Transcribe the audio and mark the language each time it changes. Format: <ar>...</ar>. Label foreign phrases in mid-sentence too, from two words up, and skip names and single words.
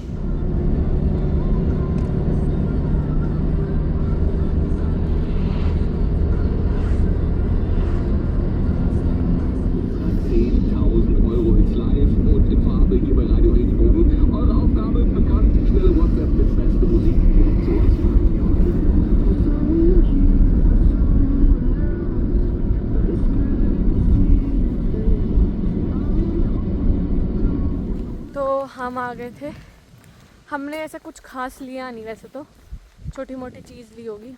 <de>€10.000 ins Live und in Farbe hier bei Radio Regenbogen. Eure Aufgabe bekannt, schnelle WhatsApp mit beste Musik zur Auswahl.</de> <hi>तो हम आ गए थे। हमने ऐसा कुछ खास लिया नहीं, वैसे तो छोटी मोटी चीज़ ली होगी।</hi>